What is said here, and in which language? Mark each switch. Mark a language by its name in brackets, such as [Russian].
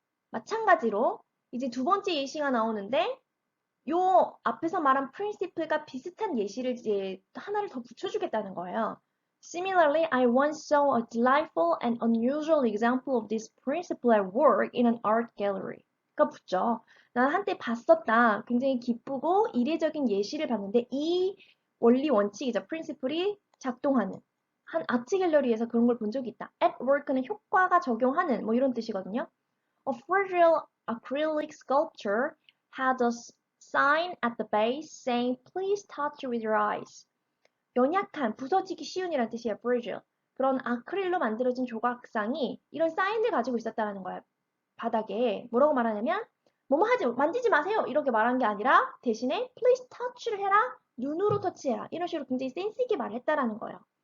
[Korean] 마찬가지로 이제 두 번째 예시가 나오는데 요 앞에서 말한 principle과 비슷한 예시를 이제 하나를 더 붙여주겠다는 거예요. [English] Similarly, I once saw a delightful and unusual example of this principle at work in an art gallery. [Korean] 가 붙죠. 난 한때 봤었다. 굉장히 기쁘고 이례적인 예시를 봤는데 이 원리 원칙이죠. principle이 작동하는 한 아트 갤러리에서 그런 걸 본 적이 있다. [English] At work [Korean] 는 효과가 적용하는 뭐 이런 뜻이거든요. [English] A fragile acrylic sculpture had a sign at the base saying please touch with your eyes. [Korean] 연약한, 부서지기 쉬운이라는 뜻이에요. [English] fragile. [Korean] 그런 아크릴로 만들어진 조각상이 이런 사인을 가지고 있었다는 거예요. 바닥에 뭐라고 말하냐면 뭐뭐 하지 만지지 마세요 이렇게 말한 게 아니라 대신에 [English] please touch [Korean] 를 해라 눈으로 터치해라 이런 식으로 굉장히 센스 있게 말했다라는 거예요.